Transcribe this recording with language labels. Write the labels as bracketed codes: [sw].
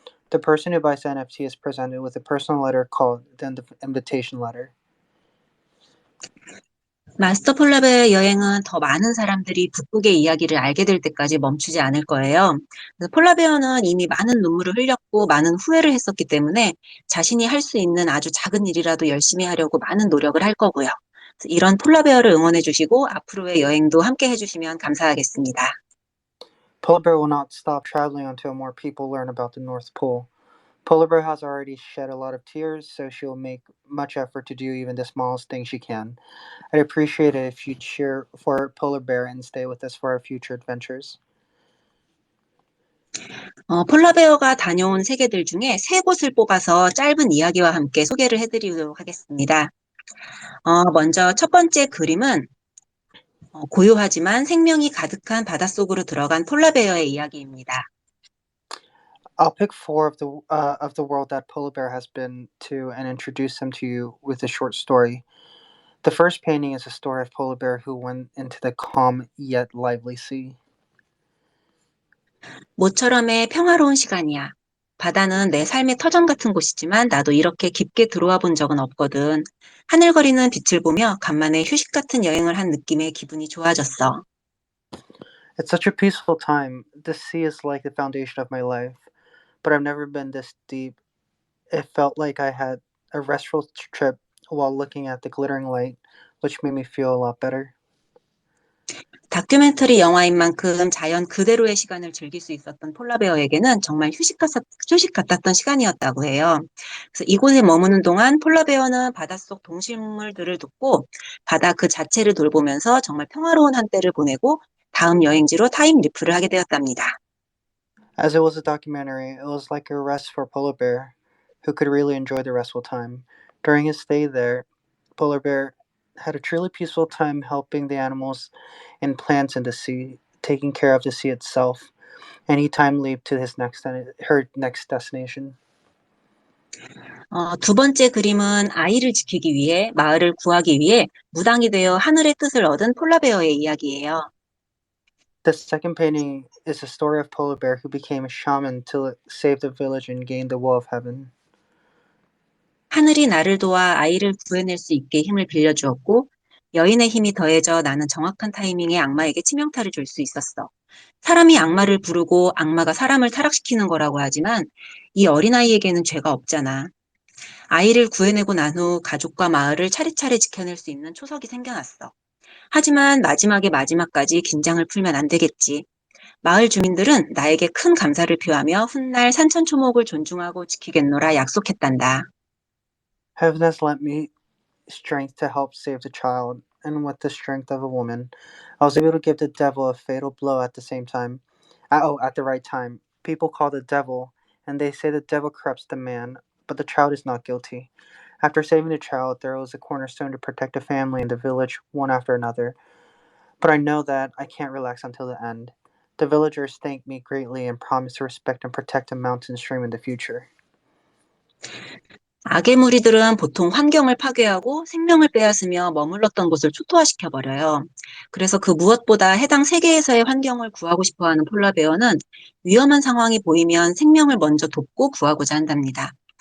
[en] The person who buys the NFT is presented with a personal letter called the invitation letter. [ko] 마스터 폴라베어 여행은 더 많은 사람들이 북극의 이야기를 알게 될 때까지 멈추지 않을 거예요. 그래서 폴라베어는 이미 많은 눈물을 흘렸고 많은 후회를 했었기 때문에 자신이 할 수 있는 아주 작은 일이라도 열심히 하려고 많은 노력을 할 거고요. 그래서 이런 폴라베어를 응원해 주시고 앞으로의 여행도 함께 해주시면 감사하겠습니다. [en] Polar Bear will not stop traveling until more people learn about the North Pole. Polar Bear has already shed a lot of tears, so she'll make much effort to do even the smallest thing she can. I'd appreciate it if you cheer for Polar Bear and stay with us for our future adventures. [ko] 폴라베어가 다녀온 세계들 중에 3곳을 뽑아서 짧은 이야기와 함께 소개를 해드리도록 하겠습니다. 먼저 첫 번째 그림은 고요하지만 생명이 가득한 바닷속으로 들어간 폴라베어의 이야기입니다. [en] I'll pick four of the world that polar bear has been to and introduce them to you with a short story. The first painting is a story of polar bear who went into the calm yet lively sea. [ko] 모처럼의 평화로운 시간이야. 바다는 내 삶의 터전 같은 곳이지만 나도 이렇게 깊게 들어와 본 적은 없거든. 하늘거리는 빛을 보며 간만에 휴식 같은 여행을 한 느낌에 기분이 좋아졌어. [en] It's such a peaceful time. The sea is like the foundation of my life, but I've never been this deep. It felt like I had a restful trip while looking at the glittering light, which made me feel a lot better. [ko] 다큐멘터리 영화인 만큼 자연 그대로의 시간을 즐길 수 있었던 폴라베어에게는 정말 휴식 같았던 시간이었다고 해요. 그래서 이곳에 머무는 동안 폴라베어는 바닷속 동식물들을 돕고 바다 그 자체를 돌보면서 정말 평화로운 한때를 보내고 다음 여행지로 타임 리프를 하게 되었답니다. [en] As it was a documentary, it was like a rest for Polar Bear, who could really enjoy the restful time. During his stay there, Polar Bear had a truly peaceful time helping the animals and plants in the sea, taking care of the sea itself. Anytime lead to her next destination. [ko] 두 번째 그림은 아이를 지키기 위해 마을을 구하기 위해 무당이 되어 하늘의 뜻을 얻은 폴라베어의 이야기예요. [en] The second painting is the story of Polar Bear who became a shaman to save the village and gain the will of heaven. [ko] 하늘이 나를 도와 아이를 구해낼 수 있게 힘을 빌려주었고 여인의 힘이 더해져 나는 정확한 타이밍에 악마에게 치명타를 줄 수 있었어. 사람이 악마를 부르고 악마가 사람을 타락시키는 거라고 하지만 이 어린아이에게는 죄가 없잖아. 아이를 구해내고 난 후 가족과 마을을 차례차례 지켜낼 수 있는 초석이 생겨났어. 하지만 마지막에 마지막까지 긴장을 풀면 안 되겠지. 마을 주민들은 나에게 큰 감사를 표하며 훗날 산천초목을 존중하고 지키겠노라 약속했단다. [en] Heaven has lent me strength to help save the child, and with the strength of a woman, I was able to give the devil a fatal blow at the same time. At the right time. People call the devil, and they say the devil corrupts the man, but the child is not guilty. After saving the child, there was a cornerstone to protect the family and the village one after another. But I know that I can't relax until the end. The villagers thank me greatly and promise to respect and protect the mountain stream in the future. [ko] 악의 무리들은 보통 환경을 파괴하고 생명을 빼앗으며 머물렀던 곳을 초토화시켜버려요. 그래서 그 무엇보다 해당 세계에서의 환경을 구하고 싶어하는 폴라베어는 위험한 상황이 보이면 생명을 먼저 돕고 구하고자 한답니다.